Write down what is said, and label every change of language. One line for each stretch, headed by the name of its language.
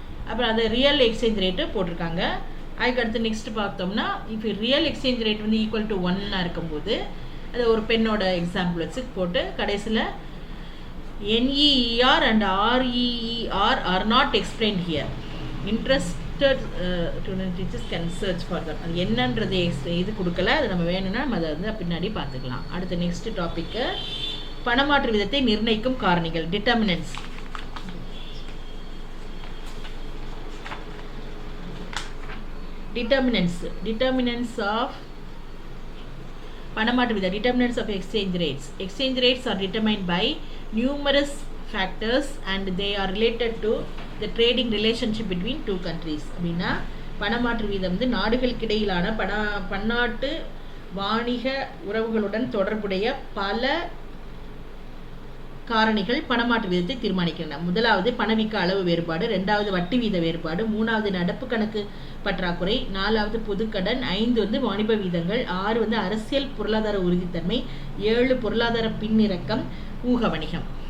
Tamil: அப்புறம் அது real exchange rate போட்டிருக்காங்க. அதுக்கடுத்து நெக்ஸ்ட் பார்த்தோம்னா இப்போ ரியல் எக்ஸ்சேஞ்ச் ரேட் வந்து ஈக்குவல் டு 1 இருக்கும்போது அது ஒரு பெண்ணோட எக்ஸாம்பிள் வச்சு போட்டு கடைசியில்
English: NEER and REER are not explained here. Interested teachers can search for them.
Tamil: அது என்னன்றது இது கொடுக்கல, அது நம்ம வேணும்னா நம்ம அதை வந்து பின்னாடி பார்த்துக்கலாம். அடுத்த நெக்ஸ்ட் டாப்பிக்கு பணமாற்று விதத்தை நிர்ணயிக்கும் காரணிகள், டிட்டர்மினன்ட்ஸ்.
English: Determinants of
Tamil: பணமாற்று விதம்,
English: determinants of exchange rates. Exchange rates are determined by numerous factors and they are related to the trading relationship between two countries.
Tamil: அப்படின்னா பணமாற்று வீதம் வந்து நாடுகளுக்கு இடையிலான பன்னாட்டு வாணிக உறவுகளுடன் தொடர்புடைய பல காரணிகள் பணமாற்று வீதத்தை தீர்மானிக்கின்றன. முதலாவது பணவீக்க அளவு வேறுபாடு, 2வது வட்டி வீத வேறுபாடு, 3வது நடப்பு கணக்கு பற்றாக்குறை, 4வது பொதுக்கடன், 5 வந்து வாணிப வீதங்கள், 6 வந்து அரசியல் பொருளாதார உறுதித்தன்மை, 7 பொருளாதார பின்னிறக்கம், ஊக வணிகம்.